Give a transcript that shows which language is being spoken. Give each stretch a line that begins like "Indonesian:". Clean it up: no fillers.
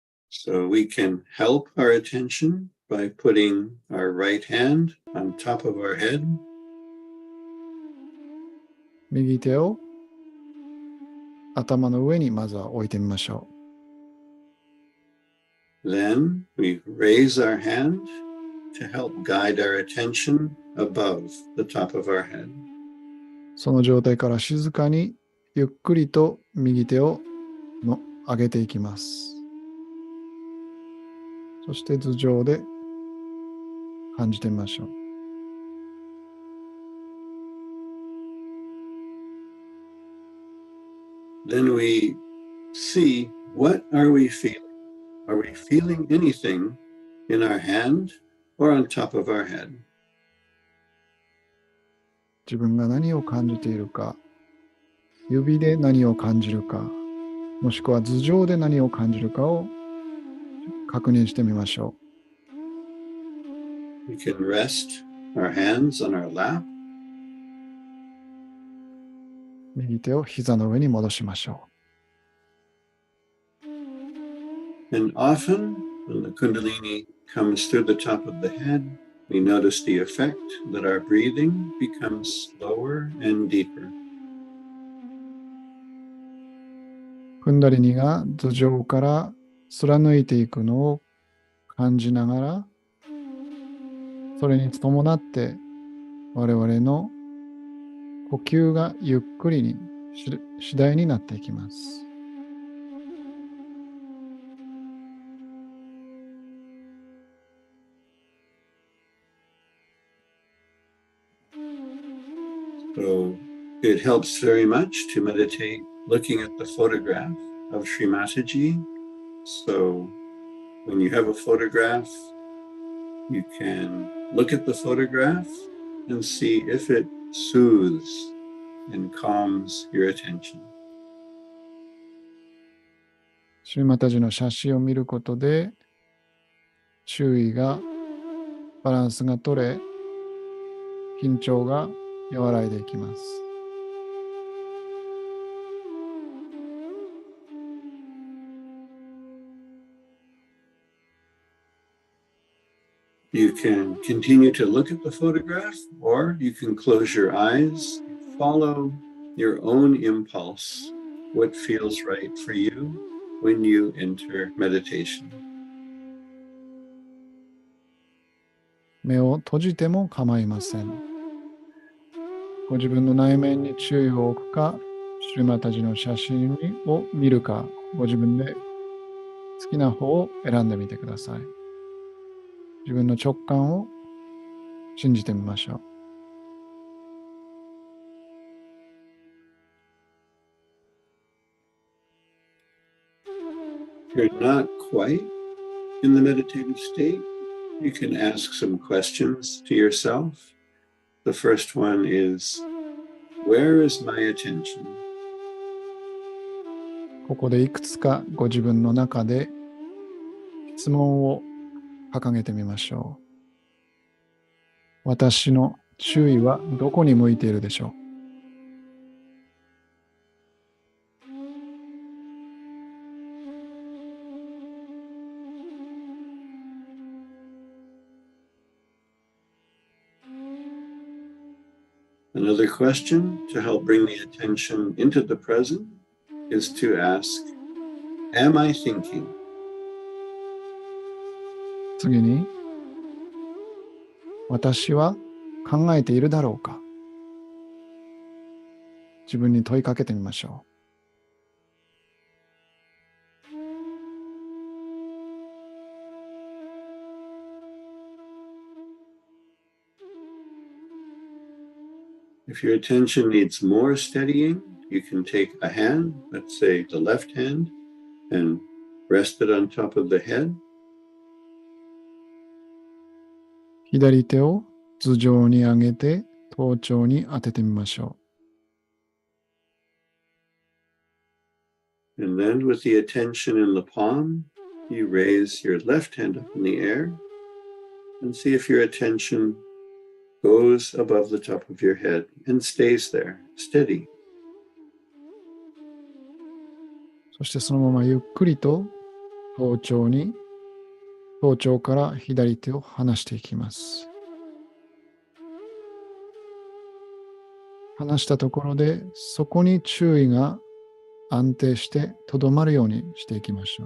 English: So we can help our attention by putting our right hand on top of our head.
Japanese: 右手を頭の上にまずは置いてみましょう。
English: Then we raise our hand to help guide our attention above the top of our head.
Japanese: その状態から静かにゆっくりと右手を上げていきます。そして頭上で感じてみましょう。
English: Then we see, what are we feeling? Are we feeling anything in our hand or on top of our head?
Japanese: 自分が何を感じているか、指で何を感じるか、もしくは頭上で何を感じるかを確認してみましょう。
English: We can rest our hands on our lap.
Japanese: 右手を膝の上に戻しましょう。
English: And often, when the Kundalini comes through the top of the head, we notice the effect that our breathing becomes slower and deeper.
Japanese: クンダリニが頭上から貫いていくのを感じながら、それに伴って我々の呼吸がゆっくりに次第になっていきます。
English: So it helps very much to meditate looking at the photograph of Shri Mataji. So when you have a photograph, you can look at the photograph and see if it soothes and calms your attention.
Japanese: シュリマタジの写真を見ることで、注意が、バランスが取れ、緊張が和らいでいきます。
English: You can continue to look at the photograph, or you can close your eyes, follow your own impulse, what feels right for you when you enter meditation.
Japanese: 目を閉じても構いません。ご自分の内面に注意を置くか、シュリマタジの写真を見るか、ご自分で好きな方を選んでみてください。自分の直感を信じてみましょう。
English: If you're not quite in the meditative state, you can ask some questions to yourself. The first one is, where is my attention?
Japanese: ここでいくつかご自分の中で質問を掲げてみましょう。私の注意はどこに向いているでしょう。
English: Another question to help bring the attention into the present is to ask, am I thinking?
Japanese: 次に、私は考えているだろうか。自分に問いかけてみましょう。
English: If your attention needs more steadying, you can take a hand, let's say the left hand, and rest it on top of the head.
Japanese: 左手を頭上に上げて頭頂に当ててみましょう。
English: And then with the attention in the palm, you raise your left hand up in the air and see if your attention goes above the top of your head and stays there, steady.
Japanese: そしてそのままゆっくりと頭頂から左手を離していきます。離したところでそこに注意が安定してとどまるようにしていきましょ